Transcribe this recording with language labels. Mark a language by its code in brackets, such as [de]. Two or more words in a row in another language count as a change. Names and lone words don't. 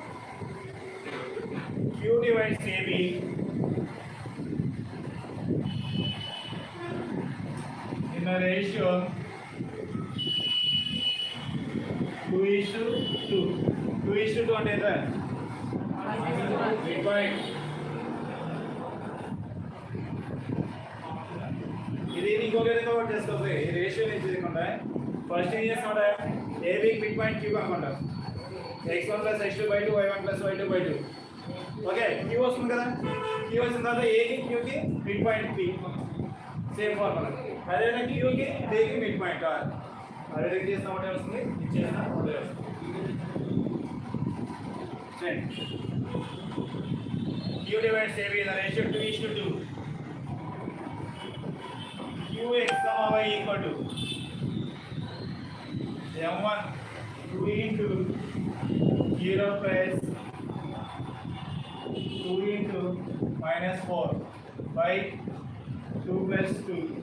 [en] Q divides AB in a ratio 2:2. [te] 2:2 అంటే ఎంత? ఇది ఇంకొక విధంగా వర్క్ చేసుకోవాలి. ఈ రేషియో నుంచి చేయకుండా ఫస్ట్ ఏం చేస్తామంటే ఏబి [en] mid point [te] క్యూ అనుకుంటాం. [en] x1 plus x2 by 2 y1 plus y2 by 2. [te] ఓకే, క్యూ వస్తుంది కదా. క్యూ వచ్చిన తర్వాత ఏకి క్యూకి [en] mid point [te] పి [en] same formula. [te] అదేవిధంగా క్యూకి ఏకి [en] mid point [te] ఆర్. అదే విధంగా చేస్తామంటే వస్తుంది, ఇది చేసినా అదే వస్తుంది. [en] Q divides AB in the ratio 2:2. Qx, y equal to M1 2 into 0 plus 2 into minus 4 by 2 plus 2.